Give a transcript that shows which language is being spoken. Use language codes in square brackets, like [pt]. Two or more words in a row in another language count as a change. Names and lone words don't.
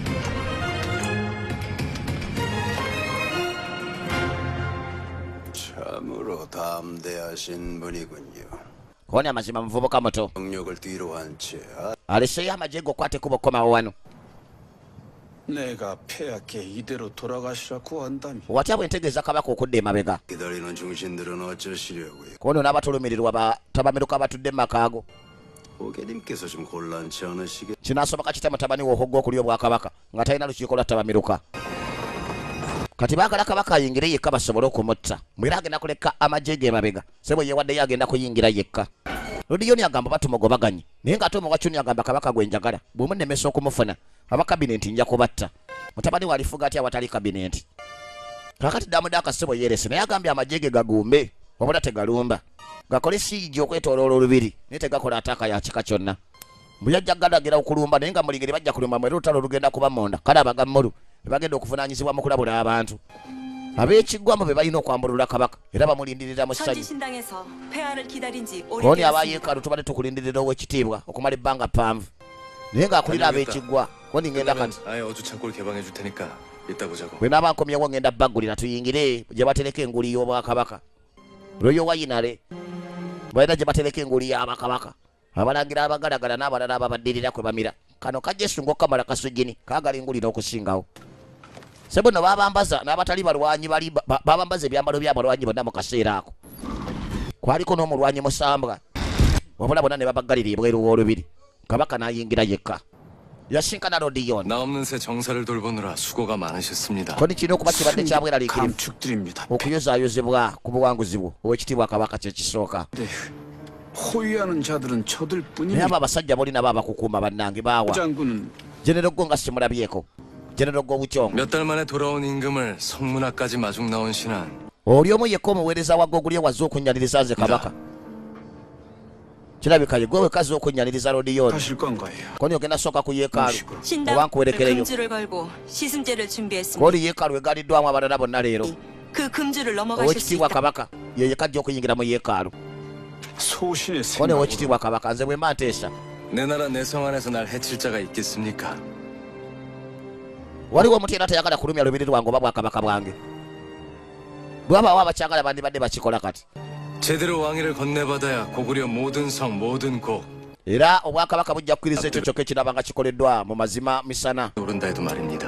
[ko] 참으로 담대하신 분이군요. [lg] koni amazima muvubuka muto [ko] 경력을 뒤로 한 채 [lg] aleseeyo amagye gokwate kuba okkomawo wano [ko] 내가 폐하께 이대로 돌아가시라 구한다면 [lg] watya bwe ntegeeza kabaka okudda emabega [ko] 기다리는 중신들은 어쩌시려고요? [lg] kono n'abatulumirirwa tabameruka batudde mu makaago [ko] 오계님께서 좀 곤란치 않으시겠? [lg] kinaasoboka kitya mutabani we ohogga okulya obwakabaka nga talina lukiiko lwa tabameruka kati baagala kabaka ayingire yekka basobole okumutta mwera agenda kuleka amagye ge emabega sebo yewaddeyo agenda kuyingira yekka lodiyoni agamba batumugobaganye naye ng'ate omuwachuni agamba kabaka gwe njagala bw'omunnemesa okumufuna abakabinenti nja kubatta mutabani we alifuga atya awatali kabinenti kakati damuda akasebo yerese naye agambye amagye ge gagumbe wabula tegalumba gakole siigi okwetooloola olubiri naye tegakola ataaka ya kika kyonna bwe yajja galagira okulumba naye nga mulingeri bajja kulumba mwera olutalo lugenda kuba monda kale abagammulu bagenda okuvunaanyizibwa mu kulabula abantu ab'ekiggwamu be balina okwambulula kabaka era bamulindirira mu ssanyu [ko] 천지신당에서 폐하를 기다린 지 koni 오래되었습니다. [lg] abayeekaalu tubadde tukulindirira ow'ekitiibwa okumala ebbanga ppanvu naye ng'akulira ab'ekiggwa koni ngenda kati [ko] 아예 어주 창고를 개방해 줄 테니까 이따 보자고. [lg] bwe naaba nkomyewo ngenda baggulira tuyingire gye batereka enguli y'obwakabaka royo wayinale balina gye batereka enguli y'abakabaka abalangira abagalagala n'abalala ababaddirira kwe bamira kano kajesu ng'okamala kasujini kaagala enguli n'okusingawo sebo no babambaza n'abatali balwanyi bali babambaza ebyambalo by'abalwanyi bonna mu kaseera ako kwaliko n'omulwanyi musambwa wabula bonna ne babaggalira ebweru w'olubiri kabaka n'ayingira yekka yasinkana lodiyoni [ko] 나 없는 새 정사를 돌보느라 수고가 많으셨습니다. [lg] koni kirina okuba kibadde kyabweraliikirivu [ko] 감축드립니다. [lg] okuyozaayozebwa ku buwanguzi bwo ow'ekitiibwa kabaka kyekisooka [ko] 네, 호위하는 자들은 저들 naye 뿐입니다. [lg] abo abasajja bolina babakukuuma bannange baawa [ko] 장군은 [lg] jenero ggo nga simulabyeko jenero ggo bukyongo [ko] 몇 달 만에 돌아온 임금을 성문화까지 마중 나온 신한 [lg] oli omu yekka omuweereza wa gogulye wazze okunnyaniriza nze kabaka kirabika ye gwe wekazi okunnyaniriza lodiyoni [ko] 가실 건가요? [lg] koni ogenda sooka ku yeekaalu oba [ko] 신당 [lg] nkuwerekereyo [ko] 금주를 걸고 시승제를 준비했습니다. [lg] koli yeekaalu egaliddwamu abalala bonna leero [ko] 그 금주를 넘어가실 수 ow'ekitiibwa 있다. [lg] kabaka ye yekka ajja okuyingira mu yeekaalu [ko] 소신의 koni 생각으로 [lg] ow'ekitiibwa kabaka nze bwe mba nteesa [ko] 내 나라 내 성 안에서 날 해칠 자가 있겠습니까? [lg] waliwo omuntu yena tayagala kulumya lubiri lwange oba bwakabaka bwange bwabaawo abakyagala bandibadde bakikola kati [ko] 제대로 왕위를 건네받아야 고구려 모든 성 모든 곡 [lg] era obwakabaka bujja kukkiriza ekyo kyokka ekiraba nga kikoleddwa mu mazima misana [ko] 오른다 해도 말입니다.